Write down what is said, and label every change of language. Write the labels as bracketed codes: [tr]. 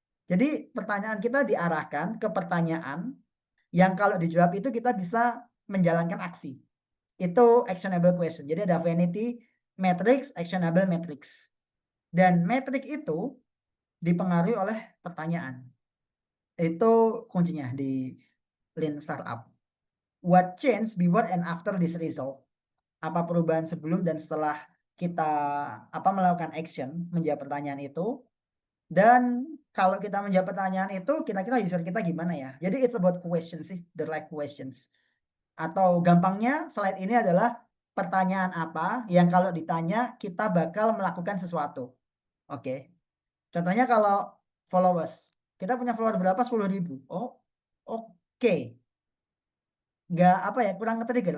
[id] Jadi pertanyaan kita diarahkan ke pertanyaan yang kalau dijawab itu kita bisa menjalankan aksi. Itu actionable question. Jadi ada vanity matrix, actionable matrix. Dan metrik itu dipengaruhi oleh pertanyaan. Itu kuncinya di Lean Startup. [en] What changed before and after this result? [id] Apa perubahan sebelum dan setelah kita melakukan action menjawab pertanyaan itu? Dan kalau kita menjawab pertanyaan itu, kira-kira user kita gimana ya? Jadi [en] it's about questions [id] sih, [en] the right questions. [id] Atau gampangnya slide ini adalah pertanyaan apa yang kalau ditanya kita bakal melakukan sesuatu. Oke. Contohnya kalau followers, kita punya follower berapa? 10.000. Oh, oke. Nggak apa ya, kurang nge-trigger.